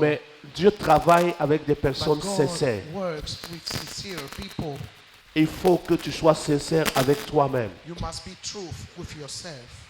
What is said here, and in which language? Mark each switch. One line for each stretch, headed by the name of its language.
French: Mais Dieu travaille avec des personnes
English: But God
French: sincères.
English: works with sincere people.
French: Il faut que tu sois sincère avec toi-même.
English: You must be truth with yourself.